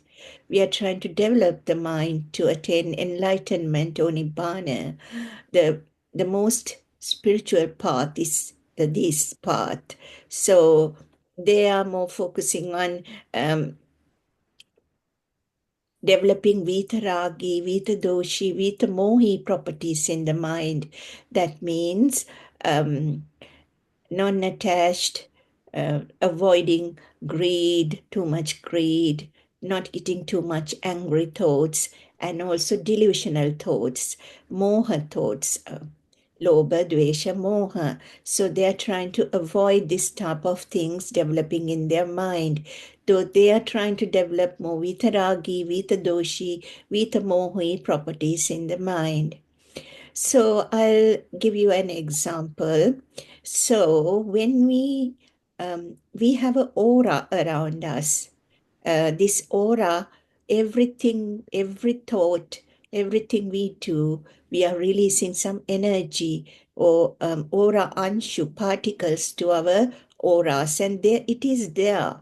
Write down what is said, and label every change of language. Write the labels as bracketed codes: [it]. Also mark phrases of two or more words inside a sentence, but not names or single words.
[en] We are trying to develop the mind to attain enlightenment or nibbana. The most spiritual path is this path. So they are more focusing on developing [sa] vitaragi, vitadoshi, vitamohi [en] properties in the mind. That means non-attached, avoiding greed, too much greed, not getting too much angry thoughts, and also delusional thoughts, [sa] moha thoughts, lobha, dvesha, moha. [en] So they are trying to avoid this type of things developing in their mind. Though they are trying to develop more [sa] vitaragi, vitadoshi, vitamohi [en] properties in the mind. So I'll give you an example. So when we have an aura around us, this aura, everything, every thought, everything we do, we are releasing some energy or aura anshu particles to our auras, and there it is there.